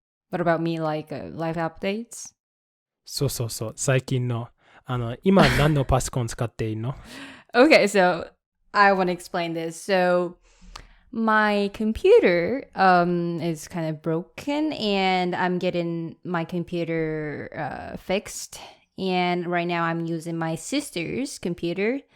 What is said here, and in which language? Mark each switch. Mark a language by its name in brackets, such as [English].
[English] what about me, life updates? [Japanese] そう。最近の、今何のパソコン使っているの [English] Okay, so I want to explain this. So my computer is kind of broken and I'm getting my computer fixed. And right now I'm using my sister's computer.